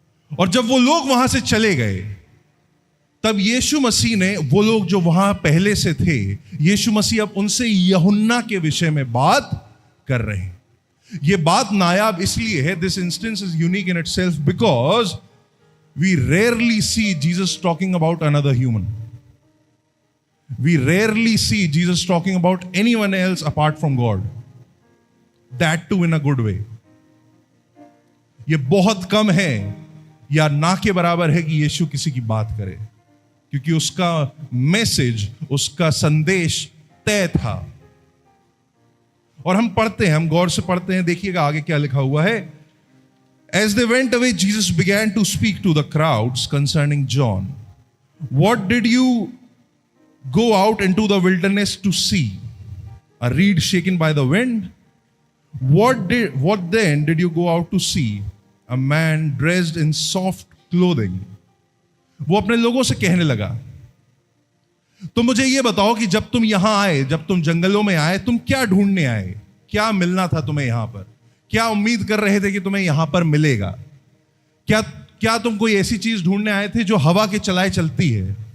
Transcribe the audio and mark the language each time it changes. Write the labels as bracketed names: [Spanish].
[Hindi] और जब वो लोग वहां से चले गए, तब यीशु मसीह ने, वो लोग जो वहां पहले से थे, यीशु मसीह अब उनसे यूहन्ना के विषय में बात कर रहे हैं। ये बात नायाब इसलिए है, [English] This instance is unique in itself because we rarely see Jesus talking about another human. We rarely see Jesus talking about anyone else apart from God. That too in a good way. [Hindi] ये बहुत कम है या ना के बराबर है कि यीशु किसी की बात करे, क्योंकि उसका मैसेज, उसका संदेश तय था। और हम पढ़ते हैं, हम गौर से पढ़ते हैं, देखिएगा आगे क्या लिखा हुआ है। [English] As they went away, Jesus began to speak to the crowds concerning John. What did you go out into the wilderness to see? A reed shaken by the wind? What then did you go out to see? A man dressed in soft clothing. [Hindi] वो अपने लोगों से कहने लगा, तो मुझे ये बताओ कि जब तुम यहां आए, जब तुम जंगलों में आए, तुम क्या ढूंढने आए? क्या मिलना था तुम्हें यहां पर? क्या उम्मीद कर रहे थे कि तुम्हें यहां पर मिलेगा? क्या तुम कोई ऐसी चीज ढूंढने आए थे जो हवा के चलाए चलती है?